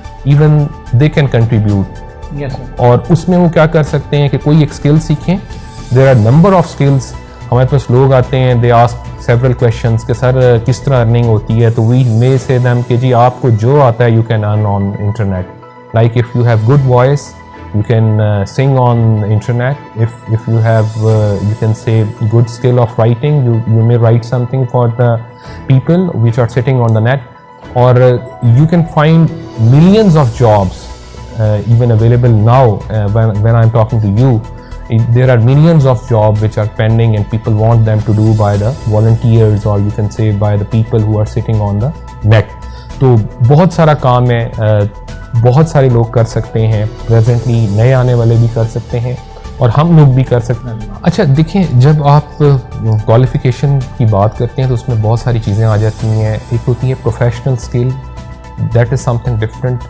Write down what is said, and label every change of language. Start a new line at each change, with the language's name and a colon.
English: Even they can contribute.
Urdu: اور اس میں وہ کیا کر سکتے ہیں کہ کوئی ایک اسکل سیکھیں.
English: There are number of skills.
Urdu: ہمارے پاس لوگ آتے ہیں,
English: they ask several questions
Urdu: کہ سر کس طرح ارننگ ہوتی ہے, تو
English: we may say them
Urdu: کہ جی آپ کو جو آتا ہے
English: You can earn on internet. Like if you have good voice you can sing on internet. If you have you can say good skill of writing, you may write something for the people which are sitting on the net, or you can find millions of jobs even available now. When I'm talking to you, there are millions of jobs which are pending and people want them to do by the volunteers, or you can say by the people who are sitting on the net.
Urdu: تو بہت سارا کام ہے, بہت سارے لوگ کر سکتے ہیں, پریزنٹلی نئے آنے والے بھی کر سکتے ہیں اور ہم لوگ بھی کر سکتے ہیں. اچھا دیکھیں, جب آپ کوالیفیکیشن کی بات کرتے ہیں تو اس میں بہت ساری چیزیں آ جاتی ہیں. ایک ہوتی ہے professional skill,
English: That is something different.